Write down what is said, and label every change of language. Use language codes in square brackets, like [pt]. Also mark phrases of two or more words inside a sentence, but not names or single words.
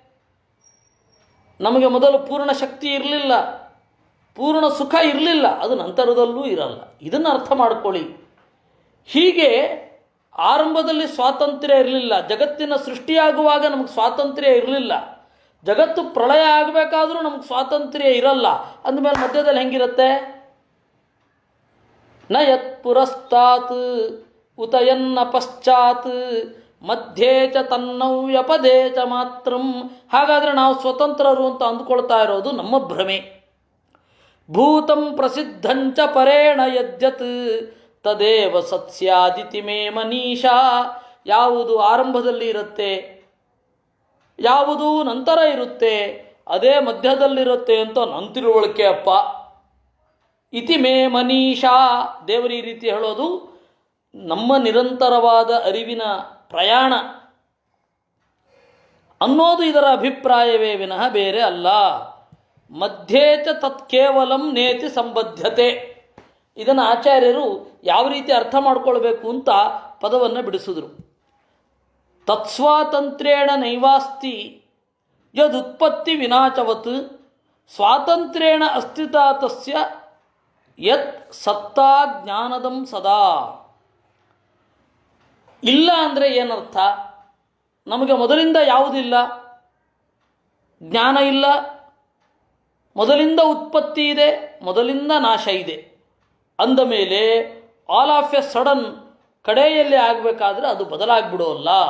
[kn] ನಮಗೆ ಮೊದಲು ಪೂರ್ಣ ಶಕ್ತಿ ಇರಲಿಲ್ಲ, ಪೂರ್ಣ ಸುಖ ಇರಲಿಲ್ಲ, ಅದು ನಂತರದಲ್ಲೂ ಇರಲ್ಲ. ಇದನ್ನು ಅರ್ಥ ಮಾಡ್ಕೊಳ್ಳಿ. ಹೀಗೆ ಆರಂಭದಲ್ಲಿ ಸ್ವಾತಂತ್ರ್ಯ ಇರಲಿಲ್ಲ, ಜಗತ್ತಿನ ಸೃಷ್ಟಿಯಾಗುವಾಗ ನಮಗೆ ಸ್ವಾತಂತ್ರ್ಯ ಇರಲಿಲ್ಲ, ಜಗತ್ತು ಪ್ರಳಯ ಆಗಬೇಕಾದ್ರೂ ನಮಗೆ ಸ್ವಾತಂತ್ರ್ಯ ಇರಲ್ಲ. ಅಂದಮೇಲೆ ಮಧ್ಯದಲ್ಲಿ ಹೆಂಗಿರುತ್ತೆ? [sa] ನ ಯತ್ ಪುರಸ್ತಾತ್ ಉತ ಎನ್ನ ಪಶ್ಚಾತ್ ಮಧ್ಯೆ ಚ ತನ್ನವ್ಯಪದೇ ಚ ಮಾತ್ರಂ. [kn] ಹಾಗಾದರೆ ನಾವು ಸ್ವತಂತ್ರರು ಅಂತ ಅಂದುಕೊಳ್ತಾ ಇರೋದು ನಮ್ಮ ಭ್ರಮೆ. [sa] ಭೂತಂ ಪ್ರಸಿದ್ಧಂಚ ಪರೇಣ ಯದ್ಯತ್ ತದೇವ ಸತ್ಸ್ಯಾದಿತಿ ಮೇ ಮನೀಷಾ. [kn] ಯಾವುದು ಆರಂಭದಲ್ಲಿ ಇರುತ್ತೆ, ಯಾವುದು ನಂತರ ಇರುತ್ತೆ, ಅದೇ ಮಧ್ಯದಲ್ಲಿರುತ್ತೆ ಅಂತ ನನ್ನ ತಿಳುವಳಿಕೆ ಅಪ್ಪ. [sa] ಇತಿ ಮೇ ಮನೀಷಾ. [kn] ದೇವರು ಈ ರೀತಿ ಹೇಳೋದು ನಮ್ಮ ನಿರಂತರವಾದ ಅರಿವಿನ ಪ್ರಯಾಣ ಅನ್ನೋದು ಇದರ ಅಭಿಪ್ರಾಯವೇ ವಿನಃ ಬೇರೆ ಅಲ್ಲ. [sa] ಮಧ್ಯೆ ಚ ತತ್ ಕೇವಲಂ ನೇತಿ ಸಂಬದ್ಧತೆ. [kn] ಇದನ್ನು ಆಚಾರ್ಯರು ಯಾವ ರೀತಿ ಅರ್ಥ ಮಾಡ್ಕೊಳ್ಬೇಕು ಅಂತ ಪದವನ್ನು ಬಿಡಿಸಿದ್ರು. [sa] ತತ್ಸ್ವಾತಂತ್ರ್ಯೇಣ ನೈವಾಸ್ತಿ ಯದುತ್ಪತ್ತಿ ವಿನಾಚವತ್ ಸ್ವಾತಂತ್ರ್ಯೇಣ ಅಸ್ತಿತಾ ತಸ್ಯ ಯತ್ ಸತ್ತಾ ಜ್ಞಾನದಂ ಸದಾ. [kn] ಇಲ್ಲ ಅಂದರೆ ಏನರ್ಥ? ನಮಗೆ ಮೊದಲಿಂದ ಯಾವುದಿಲ್ಲ, ಜ್ಞಾನ ಇಲ್ಲ, ಮೊದಲಿಂದ ಉತ್ಪತ್ತಿ ಇದೆ, ಮೊದಲಿಂದ ನಾಶ ಇದೆ ಅಂದ ಮೇಲೆ [en] all of a sudden [kn] ಕಡೆಯಲ್ಲಿ ಆಗಬೇಕಾದ್ರೆ ಅದು ಬದಲಾಗ್ಬಿಡೋಲ್ಲ.